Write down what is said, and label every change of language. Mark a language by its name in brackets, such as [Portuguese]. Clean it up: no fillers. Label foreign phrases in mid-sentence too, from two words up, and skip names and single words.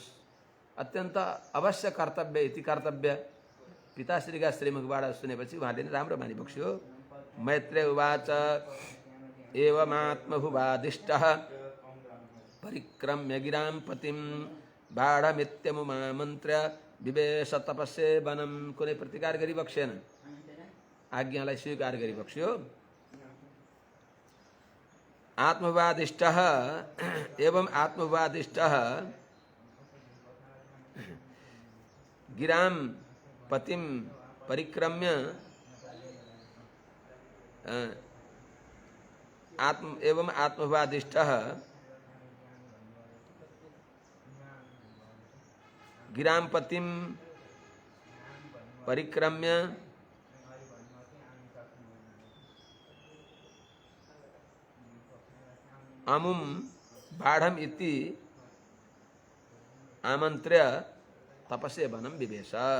[Nepali] अत्यन्त [Sanskrit] अवश्य कर्तव्य इति कर्तव्य [Nepali] पिताश्रीका श्रीमुखबाट सुनेपछि उहाँले नै राम्रो मानिबक्स्यो। [Sanskrit] मैत्रेय उवाच एवमात्मभुवादिष्टः परिक्रम्य गिरां पतिं बाढमित्यमुमामन्त्र्य विवेश तपस्ये वनं। [Nepali] कुनै प्रतिकार गरिबक्सेन, आज्ञालाई स्वीकार गरिबक्स्यो। [Sanskrit] आत्मवादिष्टः एवं आत्मवादिष्टः गिरां पतिं परिक्रम्य एवं आत्मवादिष्टः गिरां पतिं परिक्रम्य अमुम बाढ़म इति आमंत्र्य तपसे वनम विवेश।